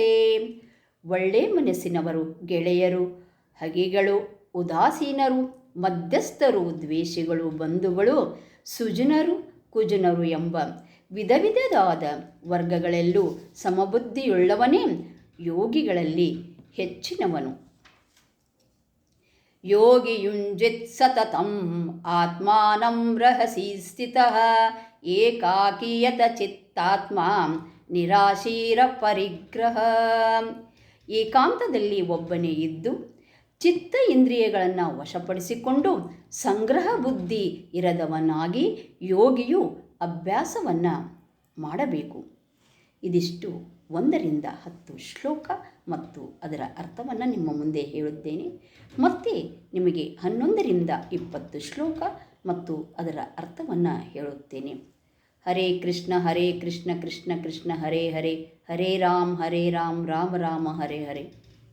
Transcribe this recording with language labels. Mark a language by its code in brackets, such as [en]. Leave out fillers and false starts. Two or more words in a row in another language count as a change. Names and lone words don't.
[kn] ಒಳ್ಳೆ ಮನಸ್ಸಿನವರು, ಗೆಳೆಯರು, ಹಗೆಗಳು, ಉದಾಸೀನರು, ಮಧ್ಯಸ್ಥರು, ದ್ವೇಷಿಗಳು, ಬಂಧುಗಳು, ಸುಜನರು, ಕುಜನರು ಎಂಬ ವಿಧ ವಿಧವಾದ ವರ್ಗಗಳಲ್ಲೂ ಸಮಬುದ್ಧಿಯುಳ್ಳವನೇ ಯೋಗಿಗಳಲ್ಲಿ ಹೆಚ್ಚಿನವನು. [sa] ಯೋಗಿ ಯುಂಜಿತ್ ಸತತಂ ಆತ್ಮಾನಂ ರಹಸಿ ಸ್ಥಿತಃ ಏಕಾಕಿಯತ ಚಿತ್ತಾತ್ಮ ನಿರಾಶೀರ ಪರಿಗ್ರಹ. [kn] ಏಕಾಂತದಲ್ಲಿ ಒಬ್ಬನೇ ಇದ್ದು ಚಿತ್ತ ಇಂದ್ರಿಯಗಳನ್ನು ವಶಪಡಿಸಿಕೊಂಡು ಸಂಗ್ರಹ ಬುದ್ಧಿ ಇರದವನಾಗಿ ಯೋಗಿಯು ಅಭ್ಯಾಸವನ್ನು ಮಾಡಬೇಕು. ಇದಿಷ್ಟು 1ರಿಂದ 10 ಶ್ಲೋಕ ಮತ್ತು ಅದರ ಅರ್ಥವನ್ನು ನಿಮ್ಮ ಮುಂದೆ ಹೇಳುತ್ತೇನೆ. ಮತ್ತೆ ನಿಮಗೆ 11ರಿಂದ 20 ಶ್ಲೋಕ ಮತ್ತು ಅದರ ಅರ್ಥವನ್ನು ಹೇಳುತ್ತೇನೆ. [sa] ಹರೇ ಕೃಷ್ಣ ಕೃಷ್ಣ ಕೃಷ್ಣ ಹರೇ ಹರೇ, ಹರೇ ರಾಮ್ ರಾಮ ರಾಮ ಹರೇ ಹರೇ.